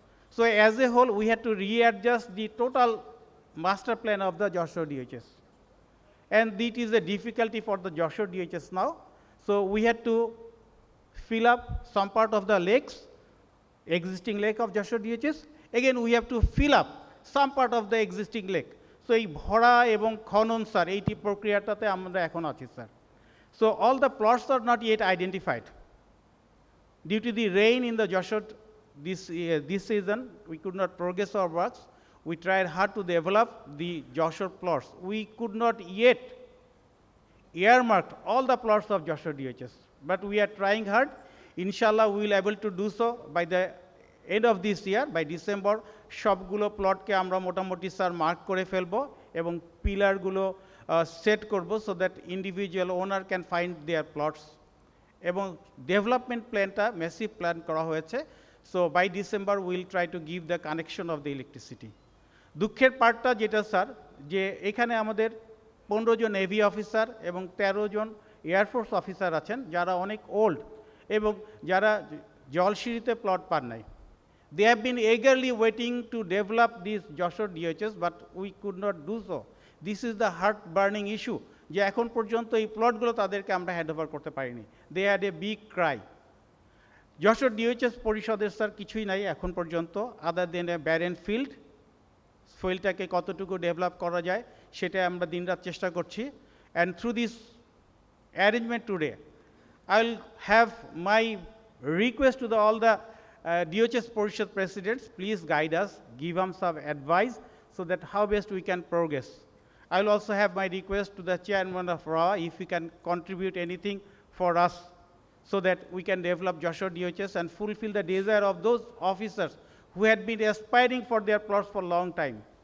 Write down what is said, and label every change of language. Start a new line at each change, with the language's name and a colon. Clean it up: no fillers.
English: So as a whole, we had to readjust the total master plan of the Joshua DHS. And it is a difficulty for the Joshua DHS now. So we had to fill up some part of the lakes, existing lake of Joshua DHS. Again, we have to fill up some part of the existing lake.
Bangla: So এই ভরা এবং খনন sir এইটি প্রক্রিয়াটাতে আমরা এখন আছি sir.
English: So all the plots are not yet identified. Due to the rain in the Joshua this season, we could not progress our works. We tried hard to develop the Joshua plots. We could not yet earmark all the plots of Joshua DHS. But we are trying hard. Inshallah, we will be able to do so by the end of this year, by December.
Bangla: সবগুলো প্লটকে আমরা মোটামুটি sir mark করে ফেলবো এবং পিলারগুলো set করব
English: so that individual owner can find their plots
Bangla: এবং development প্ল্যানটা massive plan করা হয়েছে
English: so by December will try to give the connection of the electricity
Bangla: দুঃখের পার্টটা যেটা স্যার যে এখানে আমাদের 15 জন নেভি অফিসার এবং 13 জন এয়ারফোর্স অফিসার আছেন যারা অনেক ওল্ড এবং যারা জলসিঁড়িতে প্লট পান নাই.
English: They have been eagerly waiting to develop these Joshua DHS, but we could not do so. This is the heart-burning issue.
Bangla: যে এখন পর্যন্ত এই প্লটগুলো তাদেরকে আমরা হ্যান্ডওভার করতে পারিনি.
English: They had a big cry.
Bangla: Joshua DHS পরিষদের স্যার কিছুই নাই এখন পর্যন্ত
English: Other than a barren field.
Bangla: ফিল্ডটাকে কতটুকু ডেভেলপ করা যায় সেটা আমরা দিনরাত চেষ্টা করছি.
English: And through this arrangement today, I will have my request to all the DOHS Porishod presidents, please guide us, give them some advice so that how best we can progress. I will also have my request to the chairman of RAOWA if he can contribute anything for us so that we can develop Joshua DOHS and fulfill the desire of those officers who had been aspiring for their plots for a long time.